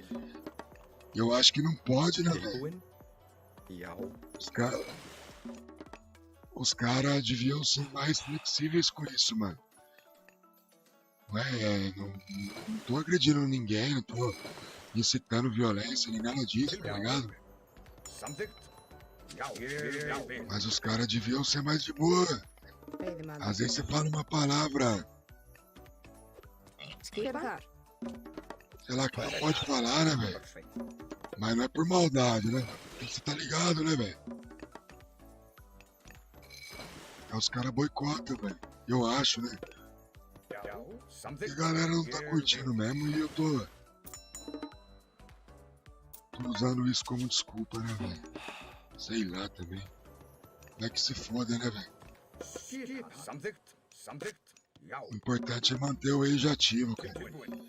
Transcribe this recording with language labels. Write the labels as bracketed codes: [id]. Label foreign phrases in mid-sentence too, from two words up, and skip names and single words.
[pt] Eu acho que não pode, né, velho? [is] Tilbúin? Já. [pt] Os cara deviam ser mais flexíveis com isso, mano. Não tô agredindo ninguém, não tô incitando violência, nem nada disso, tá ligado? [is] Samþykkt. Já. Ég vil. [pt] Mas os caras deviam ser mais de boa. [is] Veiðimaður. [pt] Às vezes você fala uma palavra, [is] Skipan. [pt] sei lá, que não pode falar, né, velho? Mas não é por maldade, né? Você tá ligado, né, velho? Aí os caras boicotam, velho. Eu acho, né? [is] Já. [pt] E a [is] Samþykkt. [pt] galera não tá curtindo mesmo e eu tô usando isso como desculpa, né, velho? Sei lá também. Não é que se foda, né, velho? [is] Skipan. Samþykkt. Samþykkt. Já. [pt] O importante é manter o age ativo, cara. [is] Tilbúin.